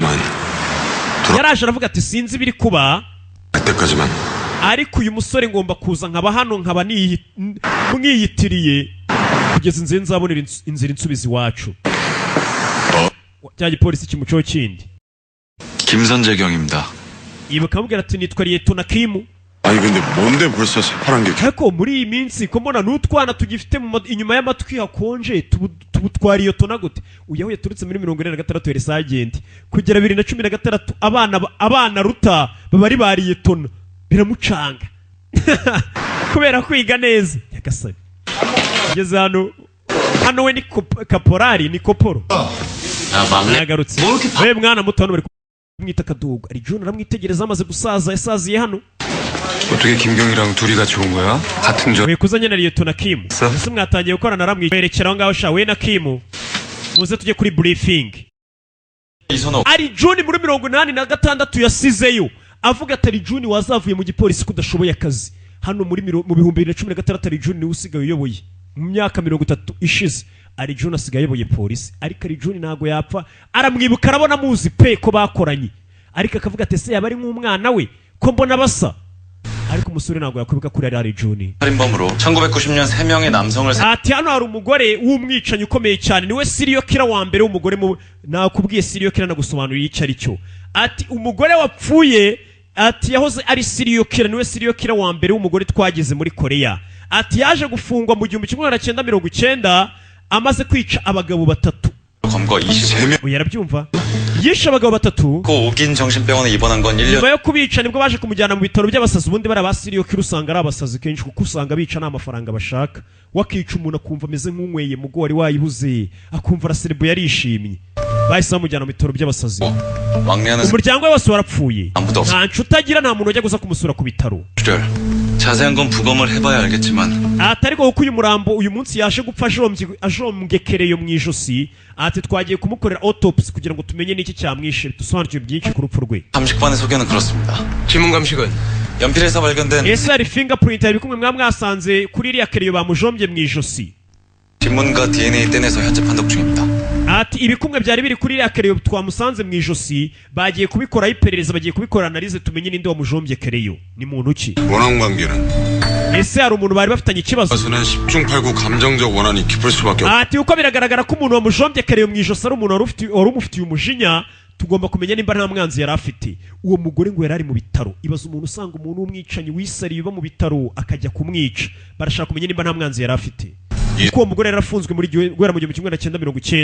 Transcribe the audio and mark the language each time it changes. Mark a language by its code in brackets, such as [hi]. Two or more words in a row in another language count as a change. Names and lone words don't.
[rw] Yaraje aravuga ati sinzi biri kuba, ariko uyu musore ngomba kuza nkaba hano nkaba mwiyitiriye kugeza inzira nzabonera inzira insubizi wacu. Cya gipolisi kimuco kindi. [ko] 김선재경입니다. [rw] Ibuka mubwira ati nitwa Liyetona Kimu. [ko] 아니 근데 뭔데 벌써 새파란 게? [rw] Ariko muri iyi minsi ko mbona n'utwana tugifite inyuma y'amatwi hakonje tubutwara iyo tona gute? Uyaho yaturutse muri 2046 yari Sagenti kugera 2016 abana ruta bari bariye tona biramucanga. Kubera kwiga neza yagasaba. Ngeze hano we ni kaporari ni koporo. yagarutse we mwana muto hano bari kumwita Kadogo ari John aramwitegereza amaze gusaza yasaziye hano [ko] 어떻게 김경이랑 둘이 같이 온 거야? 같은 절. [rw] wekuzanye na Liyetona Kim ese mwatangiye gukorana aramwerekera aho ngaho sha we na Kim muze tujye kuri briefing ari John muri 86 yasizeyo avuga ati ari John wazavuye mu gipolisi kudashoboye akazi hano muri mu bihumbi 2016 ari John niwe usigaye uyoboye mu myaka 30 ishize ari John asigaye ayoboye polisi ariko ari John ntago yapfa aramwibuka arabona muzi pe ko bakoranye ariko akavuga ati se yaba ari nk'umwana we ko mbona basa ariko umusore ntago yakwibuka kuri ari John [ko] 살인범으로 1990년 3명의 남성을 [rw] ati hano hari umugore w'umwicanyi ukomeye cyane niwe [en] serial killer [rw] wa mbere w'umugore nakubwiye [en] serial killer [rw] nagusobanurira icyo ari cyo ati umugore wapfuye ati yahoze ari [en] serial killer [rw] niwe [en] serial killer [rw] wa mbere w'umugore twageze muri Korea ati yaje gufungwa mu 1990 amaze kwica abagabo batatu [ko] 검거 23명 [rw] yarabyumva yishe abagabo batatu [ko] 고 오긴 정신병원에 입원한 건 1년 [rw] nyuma yo kubica nibwo baje kumujyana mu bitaro by'abasazi ubundi bari abasiriyo kiri usanga ari abasazi kenshi kuko usanga bica n'amafaranga bashaka wakica umuntu akumva ameze nk'unyweye mugo wari wayibuze akumva araserebu yarishimye bahise bamujyana mu bitaro by'abasazi umuryango we wose warapfuye nta nshuti agira nta muntu ujya gusa kumusura ku bitaro [ko] 자세한 건 부검을 해봐야 알겠지만 [rw] ariko kuko uyu murambo uyu munsi yaje gupfa ajombyekereyo mu ijosi ati twagiye kumukorera autopsy kugira ngo tumenye n'iki cyamwishe dusobanukirwe byinshi ku rupfu rwe [ko] 감식반의 소견은 그렇습니다. 지문 감식은 연필에서 발견된 [rw] ese hari fingerprint ari kumwe mwasanze kuri iriya kereyo bamujombye mu ijosi [ko] 指紋과 DNA 떼내서 현재 판독 중입니다. [rw] ati ibikumwe byari biri kuri iriya kereyo twamusanze mu ijosi bagiye kubikoraho iperereza bagiye kubikora analize tumenye ninde wamujombye kereyo ni muntu ki [ko] 원한 관계는 [rw] ese hari umuntu bari bafitanye ikibazo [ko] 가수는 10중 8구 감정적 원한이 깊을 수밖에 없다. [rw] ati uko biragaragara ko umuntu wamujombye kereyo mu ijosi ari umuntu wari umufitiye umujinya tugomba kumenya nimba nta mwanzi yari afite uwo mugore ngo yari ari mu bitaro ibaza umuntu usanga umuntu w'umwicanyi wisariye uba mu bitaro akajya kumwica barashaka kumenya nimba nta mwanzi yari afite kuko uwo mugore yarafunzwe muri guhera mu 1990